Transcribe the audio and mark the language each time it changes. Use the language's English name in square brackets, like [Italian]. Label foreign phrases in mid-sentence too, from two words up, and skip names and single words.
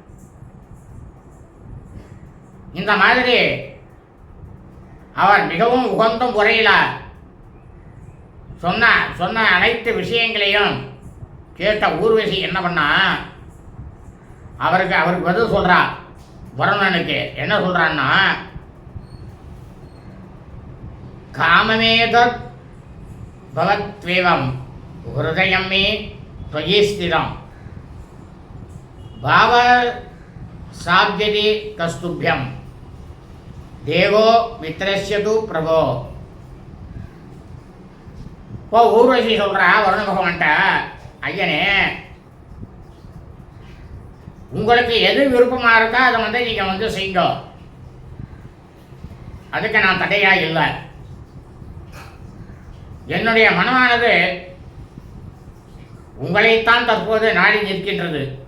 [Tamil] இந்த மாதிரி அவர் மிகவும் உகந்த முறையில் சொன்ன அனைத்து விஷயங்களையும் கேட்ட ஊர்வசி என்ன பண்ணா, அவருக்கு பதில் சொல்றா. வருணனுக்கு என்ன சொல்றான்னா, [Sanskrit] काममेतत् भवत्वेवम् हृदयं मे त्वयि स्थिरं भाव साध्यति कस्तुभ्यं देवो मित्रस्य तु प्रभो. [Tamil] இப்போ ஊர்வசி சொல்கிறா வருண பகவான்ட்ட, ஐயனே, உங்களுக்கு எது விருப்பமாக இருக்கோ அதை வந்து நீங்கள் வந்து செய்யுங்க, அதுக்கு நான் தடையாக இல்லை. என்னுடைய மனமானது உங்களைத்தான் தற்போது நாடி நிற்கின்றது.